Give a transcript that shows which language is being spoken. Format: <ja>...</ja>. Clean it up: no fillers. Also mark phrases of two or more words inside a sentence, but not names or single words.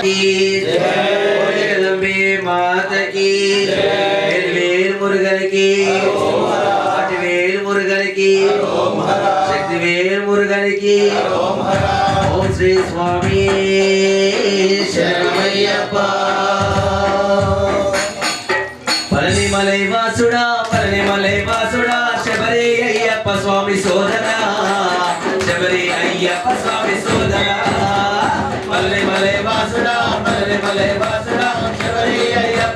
<hi>की जय जगदम्बे माता की जय वेल मुरुगन की वेल मुरुगन की शक्ति वेल मुरुगन की ओम श्री स्वामी शरणमయ్యప్ప</hi> <te>పళనిమలై వాసుడా పళనిమలై వాసుడా శబరి అయ్యప్ప స్వామి సోదరా శబరి అయ్యప్ప స్వామి సోదరా పళనిమలై వాసుడా పళనిమలై వాసుడా శబరి అయ్యప్ప</te>